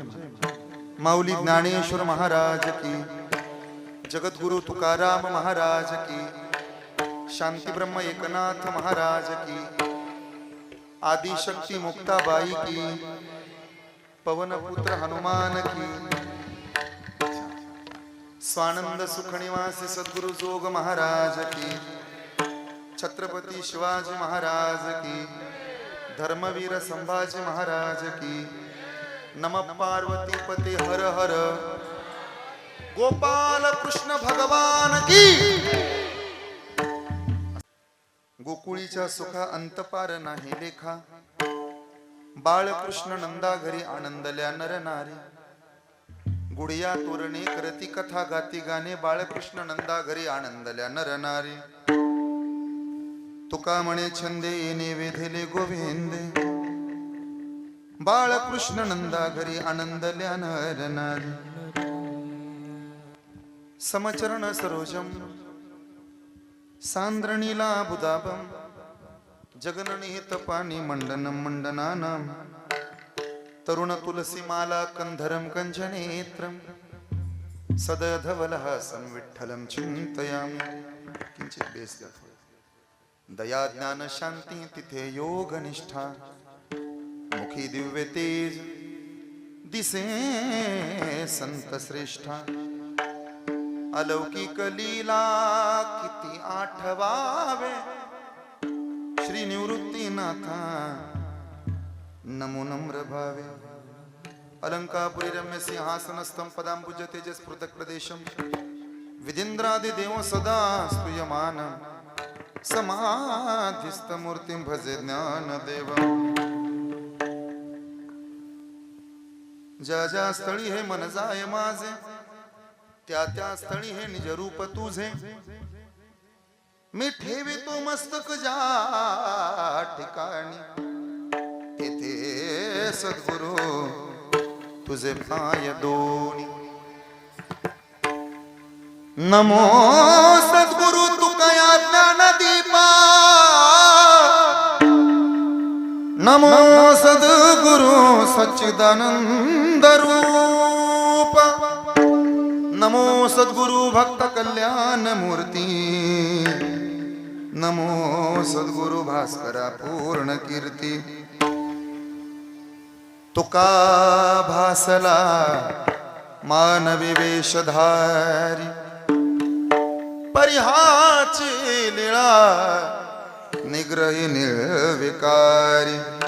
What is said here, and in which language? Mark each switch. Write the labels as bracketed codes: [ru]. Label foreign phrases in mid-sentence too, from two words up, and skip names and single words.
[mr] माऊली ज्ञानेश्वर महाराज की, जगद्गुरु तुकाराम महाराज की, शांती ब्रह्म एकनाथ महाराज की, आदिशक्ती मुक्ताबाई की, पवनपुत्र हनुमान की, स्वानंद सुखनिवासी सद्गुरु जोग महाराज की, छत्रपती शिवाजी महाराज की, धर्मवीर संभाजी महाराज की, नमः पार्वती पते हर हर, गोपाल कृष्ण भगवान की. गोकुळीच्या सुखा अंतपार नाही लेखा, बाळकृष्ण नंदा घरी आनंदल्या नर नारी. गुडिया तोरणे करती कथा गाती गाणे, बाळकृष्ण नंदा घरी आनंदल्या नर नारी. तुका म्हणे छंदे येणे वेधेले गोविंदे, बाळकृष्ण नंदा घरी आनंदल्या नर नारी. [sa] समचरण सरोजम सांद्रणीला बुदाबम, जगननिहित पाणी मंडनम मंडनानाम, तरुण तुलसी माला कंधरम कंजनेत्रम, सदधवलहासं विठ्ठलं चिंतयामि. [mr] किंचित बेस द्या. दया ज्ञान शांती तिथे योग निष्ठा, मुखी दिव्य तेज दिसे संत श्रेष्ठा. अलौकिक लीला किती आठवावे, श्री निवृत्तीनाथा नमो नम्र भावे. [sa] अलंकापुरी रम्य सिंहासनस्थं पदांबुज तेजस पृथक प्रदेशम, विदिंद्रादि देव सदा स्तूयमानं, समाधिस्थ मूर्तिं भजे ज्ञानदेवं. [mr] ज्या ज्या स्थळी हे मन जाय माझे, त्या त्या स्थळी हे निज रूप तुझे. मी ठेवितो मस्तक ज्या ठिकाणी, तेथे सद्गुरु तुझे पाय दोनी. नमो सद्गुरु तुकया ज्ञानदीपा, नमो सद्गुरु सच्चिदानंद रूप, नमो सद्गुरु भक्त कल्याण मूर्ती, नमो सद्गुरु भास्करा पूर्ण कीर्ती. तुका भासला मानवी वेशधारी, परिहाची लीळा निग्रही निर्विकारी.